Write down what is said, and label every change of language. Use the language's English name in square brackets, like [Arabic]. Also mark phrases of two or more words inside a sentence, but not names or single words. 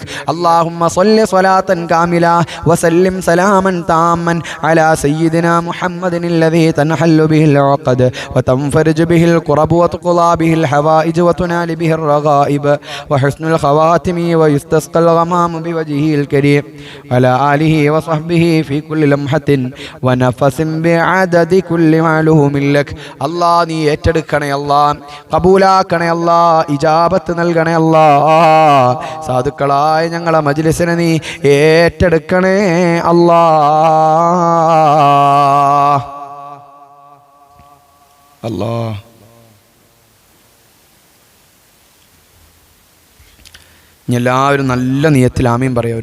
[Arabic] اللهم صل صلاة كاملة وسلم سلاما تاما على سيدنا محمد الذي تنحل به العقد وتنفرج به الكرب وتقضى به الحوائج وتنال به الرغائب وحسن الخواتم ويستسقى الغمام بوجهه الكريم وعلى آله وصحبه في كل لمحة ونفس بعدد كل معلوم لك الله [Malayalam] നീ ഏറ്റെടുക്കണേ അല്ലാഹ് ഖബൂലാക്കണേ അല്ലാഹ് ഇജാബത്ത് നൽകണേ അല്ലാഹ് സാധുക്കളായ ഞങ്ങളെ മജ്ലിസിനെ നീ ഏറ്റെടുക്കണേ അല്ലാഹ് അല്ലാഹ് എല്ലാവരും നല്ല നിയത്തിൽ ആമീൻ പറയുക.